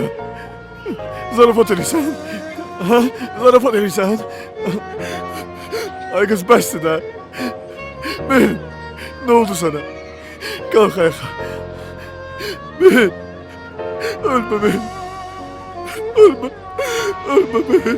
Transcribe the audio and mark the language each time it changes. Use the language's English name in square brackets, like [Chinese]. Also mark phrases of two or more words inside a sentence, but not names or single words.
[Azerbaijani] Zarafat edirsən? Ha? Zarafat edirsən? Agız bəsdir də. [Turkish] Mehir, ne oldu sana? Kalk ayağa. Mehir. Ölme Mehir. Ölme. Ölme Mehir.